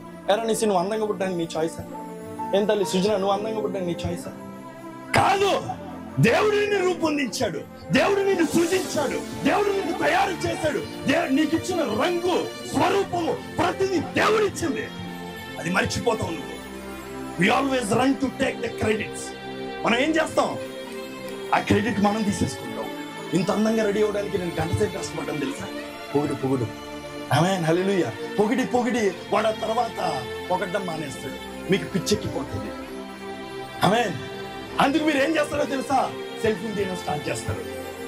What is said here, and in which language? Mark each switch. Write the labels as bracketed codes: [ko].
[te] ఎరా నీ నువ్వు అందంగా పుట్టడానికి నీ చాయిసా? ఏం తల్లి సృజన, నువ్వు అందంగా పుట్టడానికి నీ చాయిసా? కాదు. దేవుడు నిన్ను రూపొందించాడు, దేవుడు నిన్ను సృజించాడు, దేవుడు నిన్ను తయారు చేశాడు. నీకు ఇచ్చిన రంగు, స్వరూపము ప్రతిదీ దేవుడిచ్చింది. అది మర్చిపోతావు నువ్వు. [en] We always run to take the credits. [te] మనం ఏం చేస్తాం? ఆ క్రెడిట్ మనం తీసేసుకుంటాం. ఇంత అందంగా రెడీ అవ్వడానికి నేను గంటసేపు కష్టపడ్డాను తెలుసా? పొగుడు. ఆమేన్, హల్లెలూయా. పొగిడి వాడు ఆ తర్వాత పొగడ్డం మానేస్తాడు, మీకు పిచ్చెక్కిపోతుంది. ఆమేన్. అందుకు మీరు ఏం చేస్తారో తెలుసా? సెల్ఫీ తీయడం స్టార్ట్ చేస్తారు.